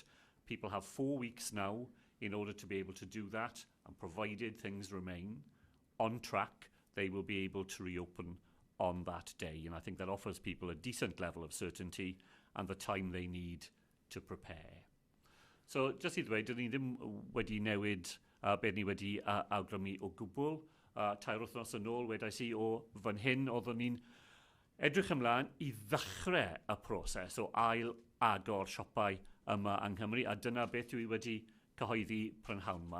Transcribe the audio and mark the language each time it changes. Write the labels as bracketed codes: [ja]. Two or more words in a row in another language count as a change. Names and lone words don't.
[en] People have 4 weeks now in order to be able to do that, and provided things remain on track, they will be able to reopen on that day. And I think that offers people a decent level of certainty and the time they need to prepare. So, just [cy] i ddweud, dyn ni ddim wedi newid be ni wedi awgrymu o gwbl. Tair wythnos yn ôl, wedais i o fan hyn, oeddwn ni'n edrych ymlaen i ddechrau y proses o ail agor siopau yma yng Nghymru, a dyna beth dwi wedi cyhoeddi prynhawn yma.